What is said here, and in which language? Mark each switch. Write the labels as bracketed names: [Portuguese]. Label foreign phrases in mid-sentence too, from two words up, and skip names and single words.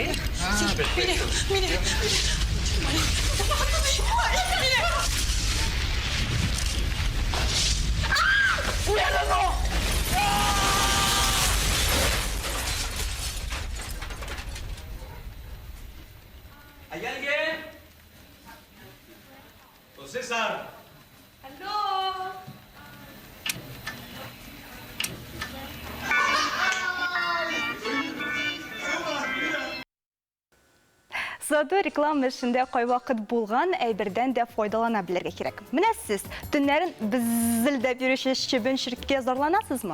[Spanish] Ah, perfecto. Mire. ¡Cuidado! ¿Hay alguien? Don César. ¡Aló! [Tatar] Сату реклама эшендә кайвакыт булган әйбердән дә файдалана белергә кирәк. Менә сез төннәрен беззелдәп йөрүче чебен ширкәткә зарланасызмы?